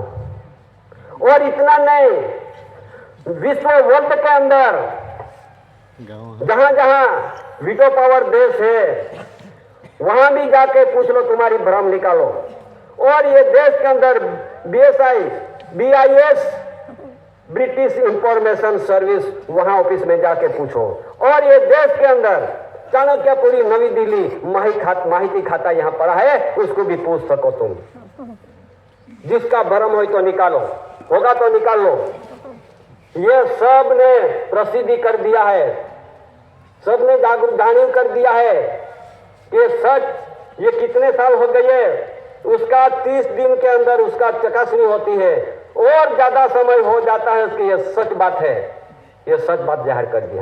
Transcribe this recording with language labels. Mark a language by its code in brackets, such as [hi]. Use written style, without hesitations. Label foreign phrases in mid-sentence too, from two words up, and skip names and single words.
[hi] और इतना नहीं, विश्व वर्ल्ड के अंदर जहां जहां वीटो पावर देश है, वहां भी जाके पूछ लो, तुम्हारी भ्रम निकालो। और ये देश के अंदर बीएसआई, बीआईएस, ब्रिटिश इंफॉर्मेशन सर्विस, वहां ऑफिस में जाके पूछो। और ये देश के अंदर चाणक्यपुरी, नवी दिल्ली, माहिती खाता यहां पड़ा है, उसको भी पूछ सको तुम। जिसका भ्रम हो तो निकालो, होगा तो निकाल लो। ये सब ने प्रसिद्धि कर दिया है, सब ने जागरूक कर दिया है कि सच ये कितने साल हो गए, उसका 30 दिन के अंदर उसका चकासनी होती है, और ज्यादा समय हो जाता है उसकी, ये सच बात है, ये सच बात जाहिर कर दिया।